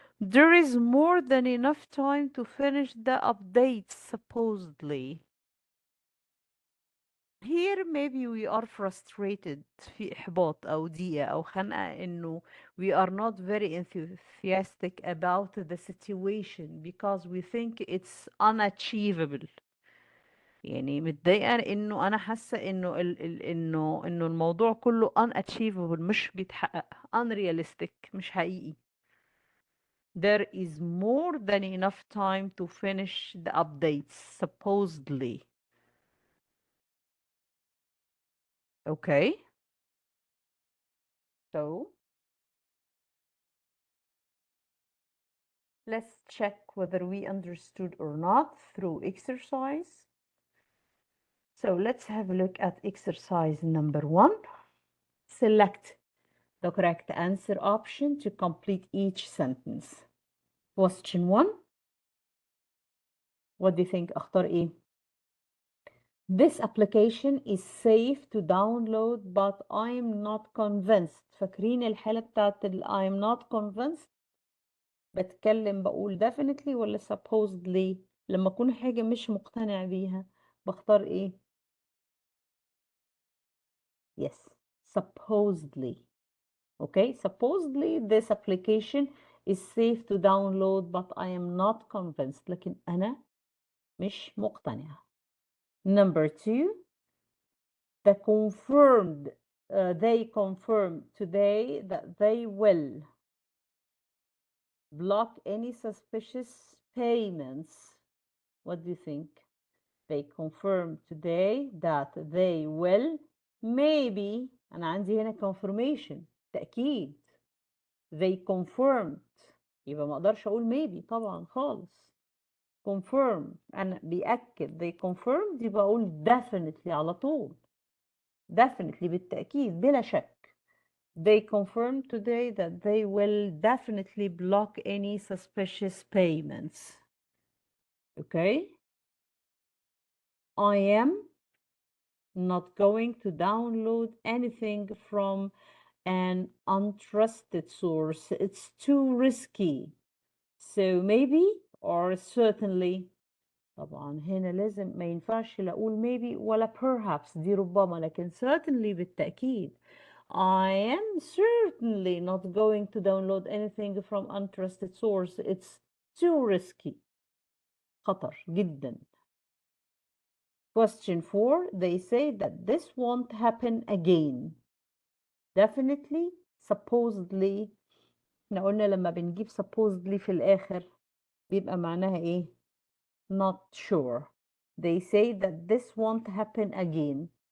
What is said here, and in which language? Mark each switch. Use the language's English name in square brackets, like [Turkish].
[English] There is more than enough time to finish the updates, supposedly. here maybe we are frustrated [Arabic] في إحباط أو ضيقة أو خنقة إنه [English] we are not very enthusiastic about the situation because we think it's unachievable. [Arabic] يعني متضايقة إنه أنا حاسة إنه إنه الموضوع كله unachievable، مش بيتحقق، unrealistic، مش حقيقي. [English] There is more than enough time to finish the updates supposedly. Okay, so let's check whether we understood or not through exercise. So let's have a look at exercise number 1. Select the correct answer option to complete each sentence. Question 1. What do you think? [Arabic] اختار ايه؟ [English] This application is safe to download but I'm not convinced. [Arabic] فاكرين الحالة بتاعت [English] I'm not convinced؟ [Arabic] بتكلم بقول definitely ولا supposedly؟ لما أكون حاجة مش مقتنع بيها بختار ايه؟ [English] Yes, supposedly. Okay, supposedly this application is safe to download but I am not convinced. [Arabic] لكن أنا مش مقتنعة. [English] Number 2. They confirmed today that they will block any suspicious payments. What do you think? They confirmed today that they will maybe. [Arabic] أنا عندي هنا confirmation تأكيد. [English] They confirmed [Arabic] يبقى ما أقدرش أقول maybe طبعا خالص. confirm أنا بيأكد. [English] They confirmed [Arabic] يبقى أقول definitely على طول. definitely بالتأكيد بلا شك. [English] They confirmed today that they will definitely block any suspicious payments. Okay? I am not going to download anything from an untrusted source. It's too risky. So maybe or certainly. [Arabic] طبعا هنا لازم ما ينفعش لا أقول maybe ولا perhaps، دي ربما، لكن certainly بالتأكيد. [English] I am certainly not going to download anything from untrusted source. It's too risky. [Arabic] خطر جدا. [English] Question 4. They say that this won't happen again. Definitely, supposedly. [Arabic] احنا قلنا لما بنجيب supposedly في الآخر بيبقى معناها ايه؟ [English] Not sure. They say that this won't happen again.